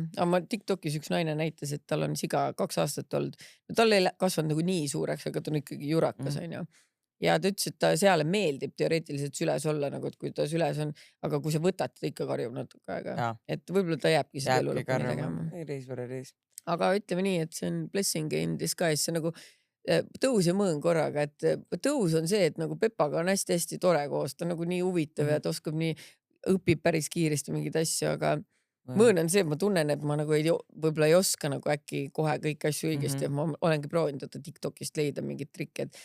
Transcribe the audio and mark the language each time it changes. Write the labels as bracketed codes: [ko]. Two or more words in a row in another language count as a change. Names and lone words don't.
[et] Aga ma TikTokis üks naine näitas, et tal on siga 2 aastat olnud. Tal ei kasvanud nagu nii suureks, aga ta on ikkagi jurakas, on ju. Ja ta ütles, et ta seale meeldib teoreetiliselt süles olla, nagu et kui ta süles on, aga kui sa võtad, ta ikka karjub natuke aega. Et võib-olla ta jääbki seda elu lõpuni tegema. Aga ütleme nii, et see on [en] blessing in disguise, [et] see nagu tõus ja mõõn korraga, et tõus on see, et nagu Pepaga on hästi-hästi tore koos, ta on nagu nii huvitav ja ta oskab nii, õpib päris kiiresti mingeid asju, aga mõõn on see, et ma tunnen, et ma nagu võib-olla ei oska nagu äkki kohe kõiki asju õigesti ja ma olengi proovinud TikTokist leida mingid trikked.